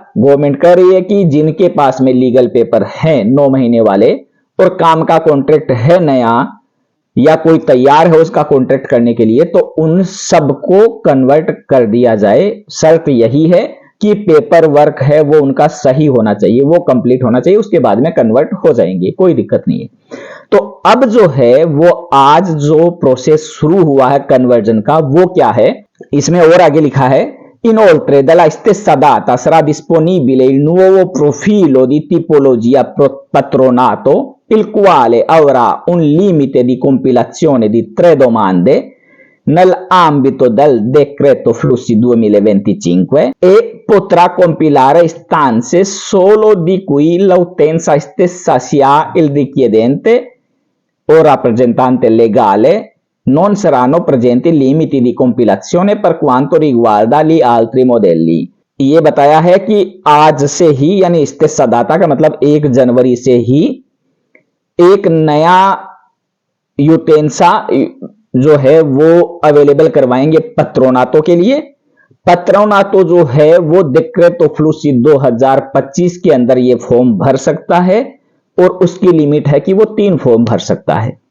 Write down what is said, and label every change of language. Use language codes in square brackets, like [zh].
[hi] Government कह रही है कि जिनके पास में लीगल पेपर है 9 महीने वाले और काम का कॉन्ट्रैक्ट है नया या कोई तैयार है उसका कॉन्ट्रैक्ट करने के लिए, तो उन सबको कन्वर्ट कर दिया जाए। शर्त यही है कि पेपर वर्क है वो उनका सही होना चाहिए, वो कंप्लीट होना चाहिए, उसके बाद में कन्वर्ट हो जाएंगे, कोई दिक्कत नहीं है। तो अब जो है वो आज जो प्रोसेस शुरू हुआ है कन्वर्जन का, वो क्या है, इसमें और आगे लिखा है [it] inoltre dalla stessa data sarà disponibile il nuovo profilo di tipologia patronato, il quale avrà un limite di compilazione di 3 domande nell'ambito del decreto flussi 2025 e potrà compilare istanze solo di cui l'utenza stessa sia il richiedente o rappresentante legale non saranno presenti limiti di compilazione per quanto riguarda gli altri modelli। [hi] ये बताया है कि आज से ही, यानी स्टेसा दाता का मतलब 1 जनवरी से ही एक नया यूटेंसा जो है वो अवेलेबल करवाएंगे पत्रोनातो के लिए। पत्रोनातो जो है वो डिक्रेतो फ्लूसी 2025 के अंदर ये फॉर्म भर सकता है और उसकी लिमिट है कि वो 3 फॉर्म भर सकता है।